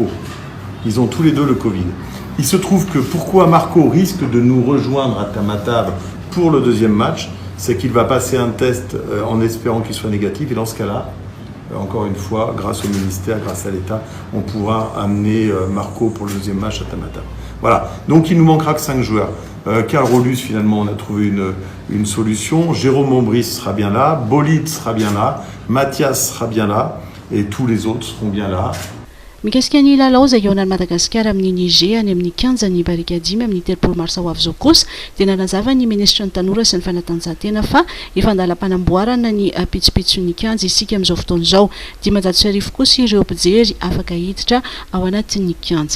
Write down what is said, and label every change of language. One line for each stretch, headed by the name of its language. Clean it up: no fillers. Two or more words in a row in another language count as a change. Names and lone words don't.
French: Ils ont tous les deux le Covid. Il se trouve que pourquoi Marco risque de nous rejoindre à Tamatave pour le deuxième match, c'est qu'il va passer un test en espérant qu'il soit négatif, et dans ce cas-là, encore une fois, grâce au ministère, grâce à l'État, on pourra amener Marco pour le deuxième match à Tamatave. Voilà, donc il nous manquera que 5 joueurs. Karl Rolus, finalement, on a trouvé une solution. Jérôme Mombris sera bien là, Bolid sera bien là, Mathias sera bien là, et tous les autres seront bien là.
Malagasy: Mikasika ny lalao izay eo an'ny Madagasikara amin'ny Niger any amin'ny 15 ny barikadimy amin'ny 3 marsa ho avy izao kosa dia nanazava ny ministra ny tanora sy ny fanatanjahantena fa efa andalam-panamboarana ny pitsopitson'ny kianja isika amin'izao fotoana izao. 500 kosa ireo mpijery afaka hiditra ao anatin'ny kianja.